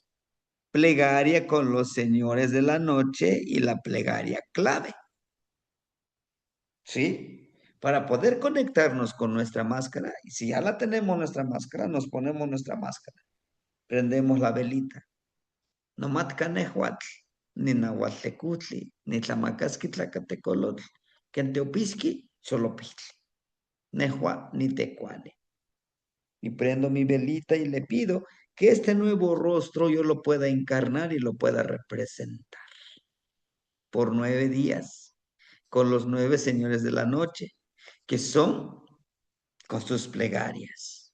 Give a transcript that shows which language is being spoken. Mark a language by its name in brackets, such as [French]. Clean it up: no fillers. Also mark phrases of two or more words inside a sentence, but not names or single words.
[Spanish] Plegaria con los señores de la noche y la plegaria clave. ¿Sí? Para poder conectarnos con nuestra máscara, y si ya la tenemos nuestra máscara, nos ponemos nuestra máscara. prendemos la velita. [Nahuatl languages] Nomatka nehuatl, ni nahuatlecutli, ni tlamacasqui tlacatecolotl, quenteopisqui, xolopistli, nehua ni tecuani. [Spanish] Y prendo mi velita y le pido que este nuevo rostro yo lo pueda encarnar y lo pueda representar por 9 días con los 9 señores de la noche, que son con sus plegarias.